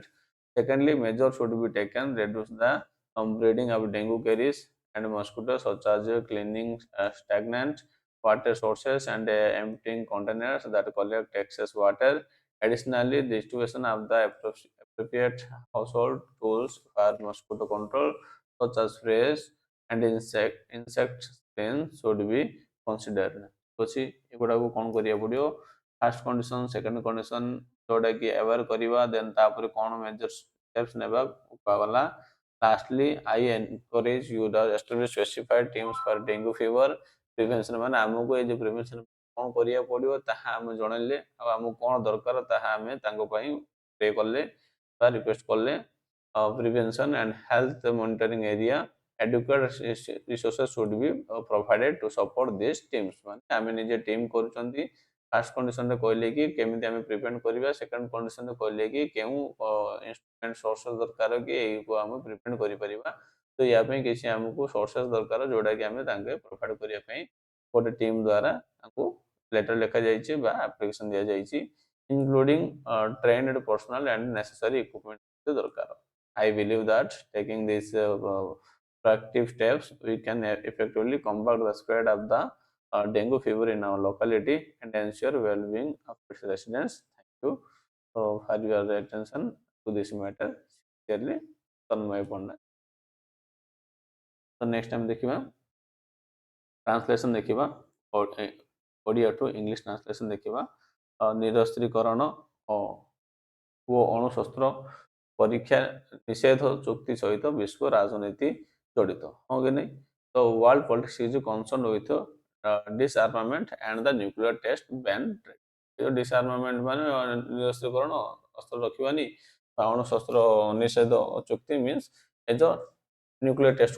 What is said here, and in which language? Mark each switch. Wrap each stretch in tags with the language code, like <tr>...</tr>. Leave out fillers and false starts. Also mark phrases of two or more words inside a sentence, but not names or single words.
<en>Secondly, measures should be taken reduce the breeding of dengue caries and mosquitoes, such as cleaning stagnant water sources and emptying containers that collect excess water. Additionally, the distribution of the appropriate household tools for mosquito control, such as sprays and insect screens, should be considered.</en> <or>ଅଛି ଏଗୁଡ଼ାକୁ କ'ଣ କରିବାକୁ ପଡ଼ିବ</or> <en>first condition second condition</en> <or>ଯେଉଁଟାକି ଆୱାର କରିବା ଦେନ୍ ତାପରେ କ'ଣ</or> <en>major steps</en> <or>ନେବା କୁହାଗଲା</or> <en>lastly I encourage you the establish specified teams for dengue fever prevention</en> <or>ମାନେ ଆମକୁ ଏଇ ଯେଉଁ ପ୍ରିଭେନ୍ସନ କ'ଣ କରିବାକୁ ପଡ଼ିବ ତାହା ଆମେ ଜଣେଇଲେ ଆଉ ଆମକୁ କ'ଣ ଦରକାର ତାହା ଆମେ ତାଙ୍କ ପାଇଁ ପ୍ରେ କଲେ ବା ରିକ୍ୱେଷ୍ଟ କଲେ</or> <en>prevention and health monitoring area adequate resources should be provided to support these teams</en> <or>ମାନେ ଆମେ ନିଜେ ଟିମ୍ କରୁଛନ୍ତି ଫାର୍ଷ୍ଟ କଣ୍ଡିସନରେ କହିଲେ କି କେମିତି ଆମେ ପ୍ରିଭେଣ୍ଟ କରିବା ସେକେଣ୍ଡ କଣ୍ଡିସନରେ କହିଲେ କି କେଉଁ</or> <en>instrument sources</en> <or>ଦରକାର କି ଏଇକୁ ଆମେ ପ୍ରିଭେଣ୍ଟ କରିପାରିବା ତ ୟା ପାଇଁ କିଛି ଆମକୁ ସୋର୍ସେସ୍ ଦରକାର ଯୋଉଟାକି ଆମେ ତାଙ୍କେ ପ୍ରୋଭାଇଡ କରିବା ପାଇଁ ଗୋଟେ ଟିମ୍ ଦ୍ୱାରା ତାଙ୍କୁ ଲେଟର ଲେଖାଯାଇଛି ବା ଆପ୍ଲିକେସନ ଦିଆଯାଇଛି</or> <en>including trained personnel and necessary equipment</en> <or>ଦରକାର</or> <en>I believe that taking these proactive steps, we can effectively combat the spread of the dengue fever in our locality and ensure well-being of its residents. Thank you for your attention to this matter. Sincerely, Tanmay Pandya. So next time देखिबा translation देखिबा Odia to English translation देखिबा निरस्त्रीकरण</en> <or>ଓ ଅଣୁଶସ୍ତ୍ର ପରୀକ୍ଷା ନିଷେଧ ଚୁକ୍ତି ସହିତ ବିଶ୍ୱ ରାଜନୀତି ଜଡ଼ିତ ହଁ କି ନାହିଁ ତ</or> <en>world politics is concern with disarmament and the nuclear test ban disarmament</en> <or>ମାନେ ନିରସ୍ତ୍ରୀକରଣ ଅସ୍ତ୍ର ରଖିବାନି ବା ଅଣୁଶସ୍ତ୍ର ନିଷେଧ ଚୁକ୍ତି</or> <en>means as nuclear</en> <or>ଟେଷ୍ଟକୁ</or>